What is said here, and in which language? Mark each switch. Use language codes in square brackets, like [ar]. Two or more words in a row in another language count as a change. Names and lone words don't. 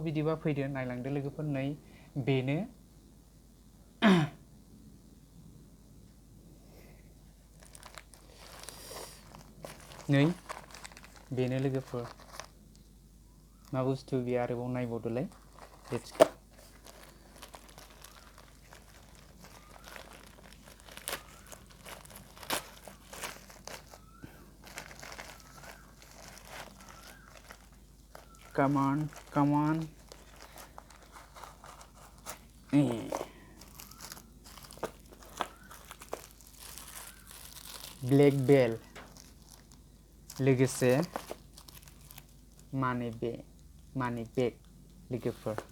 [brx] बिदिबा फैदो नायलांदो लोगोफोर. नै बेनो बेनो लोगोफोर. मा बुस्थु बे आरोबाव नायबावदोलाय. [en] Let's go. Come on. black bell [brx] लोगोसे मानि बेग लोगोफोर.